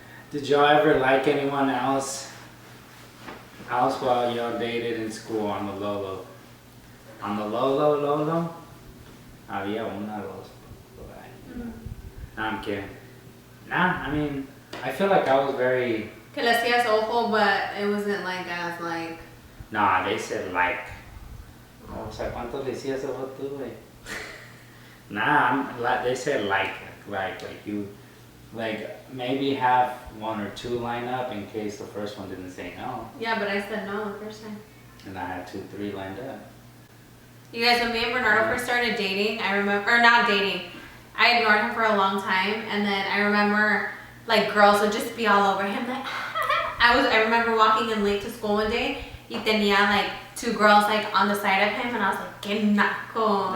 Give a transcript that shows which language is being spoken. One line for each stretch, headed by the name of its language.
English: Did y'all ever like anyone else while y'all dated in school on the low? On the low?
Spanish: Había una, dos, por ahí.
English: No, I'm kidding. Nah, I mean, I feel like I was very...
Spanish: Que le hacías ojo,
English: but it wasn't like as like... Nah, they said like.
Spanish: O sea, ¿cuánto le decías ojo tú, güey?
English: Nah, they said like you, like maybe have one or two line up in case the first one didn't say no. Yeah, but I said no the first time. And I had 2, 3 lined up. You guys, when me and Bernardo first started dating, I remember, or not dating, I ignored him for a long time, and then I remember, like, girls would just be all over him, like, I remember walking in late to school one day,
Spanish: y tenía,
English: like, 2 girls, like, on the side of him, and I was like,
Spanish: que naco,